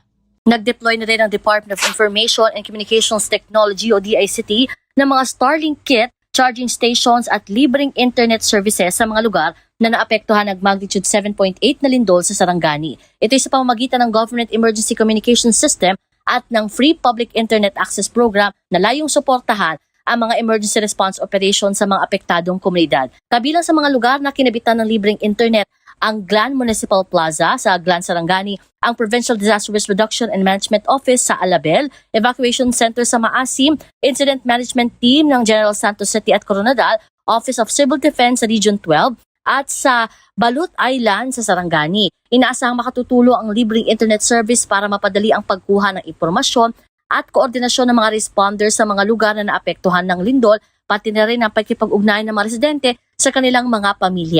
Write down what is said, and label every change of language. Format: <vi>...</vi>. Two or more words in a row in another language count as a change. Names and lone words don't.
<tl>Nag-deploy na rin ang Department of Information and Communications Technology o DICT ng mga Starlink kit,</tl> <en>charging stations</en> <tl>at libreng</tl> <en>internet services</en> <tl>sa mga lugar na naapektuhan ng magnitude 7.8 na lindol sa Sarangani. Ito ay sa pamamagitan ng Government Emergency Communication System at ng Free Public Internet Access Program na layong suportahan ang mga</tl> <en>emergency response operation</en> <tl>sa mga apektadong komunidad. Kabilang sa mga lugar na kinabitan ng libreng internet, ang Glan Municipal Plaza sa Glan Sarangani, ang Provincial Disaster Risk Reduction and Management Office sa Alabel, Evacuation Center sa Maasim, Incident Management Team ng General Santos City at Coronadal, Office of Civil Defense sa Region 12, at sa Balut Island sa Sarangani. Inaasahang makatutulong ang libreng</tl> <en>internet service</en> <tl>para mapadali ang pagkuha ng impormasyon at koordinasyon ng mga responders sa mga lugar na naapektuhan ng lindol, pati na rin ang pagkipag-ugnayan ng mga residente sa kanilang mga pamilya.</tl>